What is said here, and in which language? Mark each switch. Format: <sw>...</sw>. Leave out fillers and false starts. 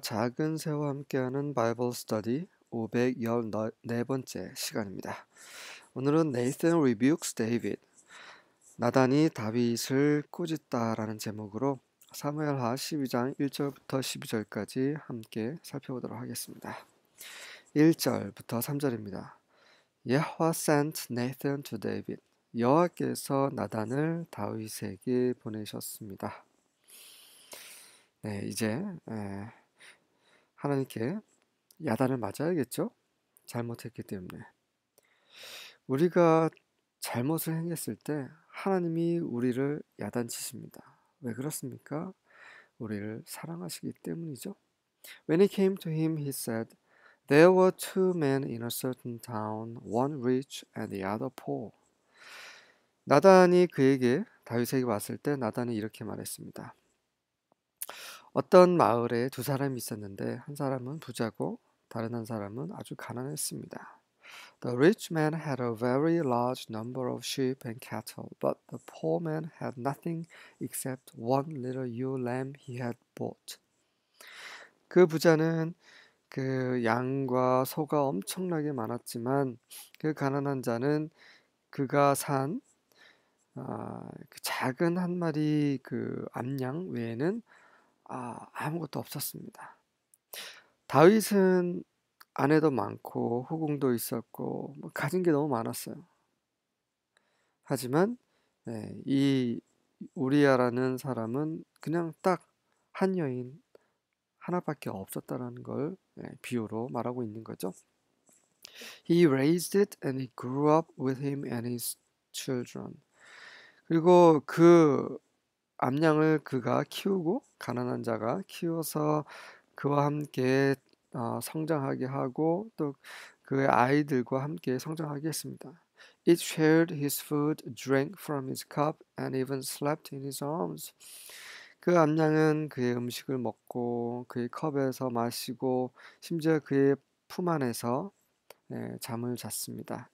<ko>작은 새와 함께하는 바이블 스터디 514번째 시간입니다. 오늘은</ko> <en>Nathan rebukes David,</en> <ko>나단이 다윗을 꾸짖다라는 제목으로 사무엘하 12장 1절부터 12절까지 함께 살펴보도록 하겠습니다. 1절부터 3절입니다.</ko> <en>여호와 sent Nathan to David.</en> <ko>여호와께서 나단을 다윗에게 보내셨습니다. 네, 이제 하나님께 야단을 맞아야겠죠? 잘못했기 때문에. 우리가 잘못을 행했을 때 하나님이 우리를 야단치십니다. 왜 그렇습니까? 우리를 사랑하시기 때문이죠.</ko> <en>When he came to him, he said, There were two men in a certain town, one rich and the other poor.</en> <ko>나단이 그에게 다윗에게 왔을 때 나단이 이렇게 말했습니다. 어떤 마을에 두 사람이 있었는데 한 사람은 부자고 다른 한 사람은 아주 가난했습니다.</ko> <en>The rich man had a very large number of sheep and cattle, but the poor man had nothing except one little ewe lamb he had bought.</en> <ko>그 부자는 그 양과 소가 엄청나게 많았지만 그 가난한 자는 그가 산 그 작은 한 마리 그 암양 외에는 아무것도 없었습니다. 다윗은 아내도 많고 후궁도 있었고 가진 게 너무 많았어요. 하지만 이 우리야라는 사람은 그냥 딱 한 여인 하나밖에 없었다라는 걸 비유로 말하고 있는 거죠.</ko> <en>He raised it and it grew up with him and his children.</en> <ko>그리고 그 암양을 그가 키우고 가난한 자가 키워서 그와 함께 성장하게 하고 또 그의 아이들과 함께 성장하게 했습니다.</ko> <en>It shared his food, drank from his cup, and even slept in his arms.</en> <ko>그 암양은 그의 음식을 먹고 그의 컵에서 마시고 심지어 그의 품 안에서 잠을 잤습니다.</ko>